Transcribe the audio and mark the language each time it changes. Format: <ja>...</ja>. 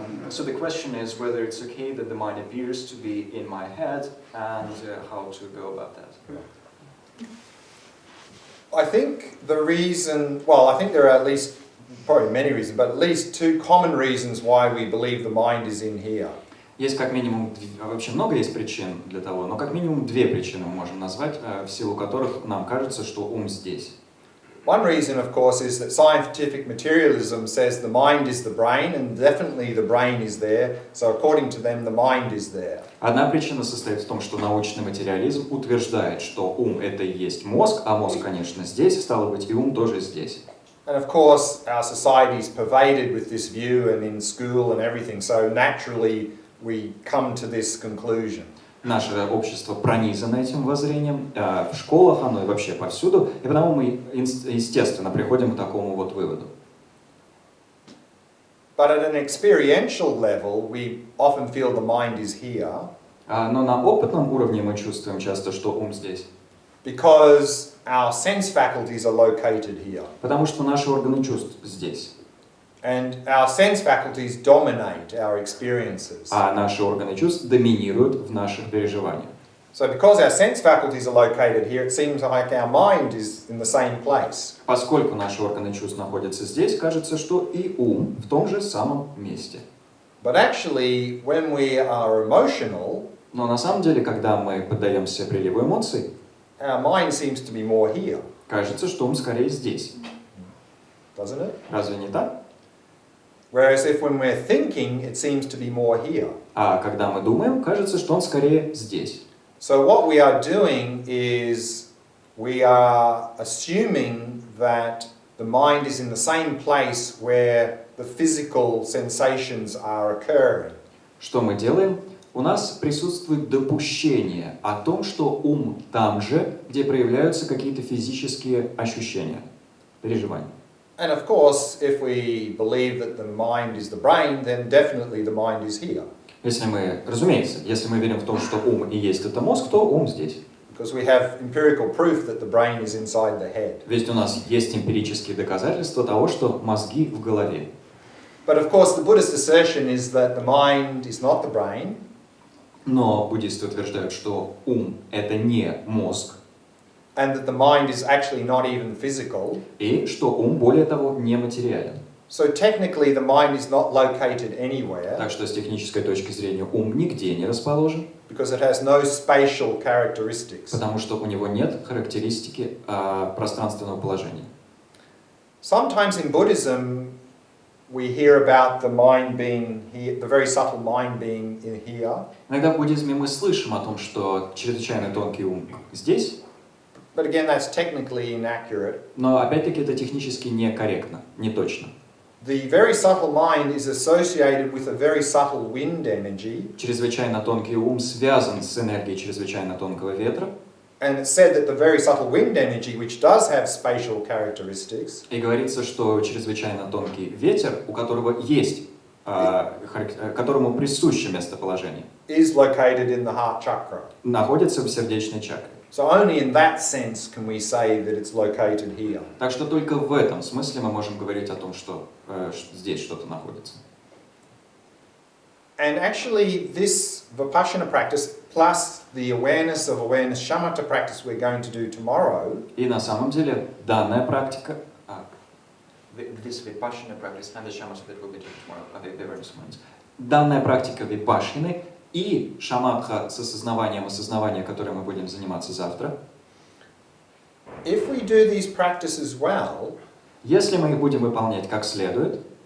<en>So the question is whether it's okay that the mind appears to be in my head and how to go about that. I think the reason, well, I think there are at least, probably many reasons, but at least two common reasons why we believe the mind is in here.</en> <ru>Есть как минимум, вообще много есть причин для того, но как минимум две причины мы можем назвать, в силу которых нам кажется, что ум здесь.</ru> <en>One reason, of course, is that scientific materialism says the mind is the brain, and definitely the brain is there, so according to them, the mind is there.</en> <ru>Одна причина состоит в том, что научный материализм утверждает, что ум — это и есть мозг, а мозг, конечно, здесь, стало быть, и ум тоже здесь.</ru> <en>And of course, our society is pervaded with this view and in school and everything, so naturally we come to this conclusion.</en> <ru>Наше общество пронизано этим воззрением, в школах оно и вообще повсюду, и потому мы, естественно, приходим к такому вот выводу.</ru> <en>But at an experiential level, we often feel the mind is here.</en> <ru>Но на опытном уровне мы чувствуем часто, что ум здесь.</ru> <en>Because our sense faculties are located here.</en> <ru>Потому что наши органы чувств здесь.</ru> <en>And our sense faculties dominate our experiences.</en> <ru>А наши органы чувств доминируют в наших переживаниях.</ru> <en>So because our sense faculties are located here, it seems like our mind is in the same place.</en> <ru>Поскольку наши органы чувств находятся здесь, кажется, что и ум в том же самом месте.</ru> <en>But actually, when we are emotional,</en> <ru>Но на самом деле, когда мы поддаемся приливу эмоций,</ru> <en>our mind seems to be more here,</en> <ru>кажется, что ум скорее здесь.</ru> <en>doesn't it?</en> <ru>Разве не так?</ru> <en>Whereas if when we're thinking, it seems to be more here.</en> <ru>А когда мы думаем, кажется, что он скорее здесь.</ru> <en>So what we are doing is we are assuming that the mind is in the same place where the physical sensations are occurring.</en> <ru>Что мы делаем? У нас присутствует допущение о том, что ум там же, где проявляются какие-то физические ощущения, переживания.</ru> <en>And of course, if we believe that the mind is the brain, then definitely the mind is here.</en> <ru>Если мы, разумеется, если мы верим в том, что ум и есть это мозг, то ум здесь.</ru> <en>Because we have empirical proof that the brain is inside the head.</en> <ru>Ведь у нас есть эмпирические доказательства того, что мозги в голове.</ru> <en>But of course, the Buddhist assertion is that the mind is not the brain.</en> <ru>Но буддисты утверждают, что ум — это не мозг,</ru> <en>And that the mind is actually not even physical.</en> <ru>и что ум, более того, не материален.</ru> <en>So technically the mind is not located anywhere</en> <ru>Так что с технической точки зрения ум нигде не расположен,</ru> <en>because it has no spatial characteristics.</en> <ru>потому что у него нет характеристики пространственного положения.</ru> <en>Sometimes in Buddhism we hear about the mind being here, the very subtle mind being in here.</en> <ru>Иногда в буддизме мы слышим о том, что чрезвычайно тонкий ум здесь,</ru> <en>But again, that's technically inaccurate.</en> <ru>но опять-таки это технически некорректно, не точно.</ru> <en>The very subtle mind is associated with a very subtle wind energy.</en> <ru>Чрезвычайно тонкий ум связан с энергией чрезвычайно тонкого ветра.</ru> <en>And it's said that the very subtle wind energy, which does have spatial characteristics,</en> <ru>И говорится, что чрезвычайно тонкий ветер, у которого есть, которому присуще местоположение,</ru> <en>is located in the heart chakra.</en> <ru>находится в сердечной чакре.</ru> <en>So only in that sense can we say that it's located here.</en> <ru>Так что только в этом смысле мы можем говорить о том, что здесь что-то находится.</ru> <en>And actually this Vipassana practice plus the awareness of awareness shamatha practice we're going to do tomorrow.</en> <ru>И на самом деле данная практика,</ru> <en>this Vipassana practice and the shamatha that we'll be doing tomorrow are the awareness moments.</en> <ru>Данная практика випашины и шаматха с осознаванием осознавания, которой мы будем заниматься завтра.</ru> <en>If we do these practices well,</en> <ru>если мы их будем выполнять как следует,</ru>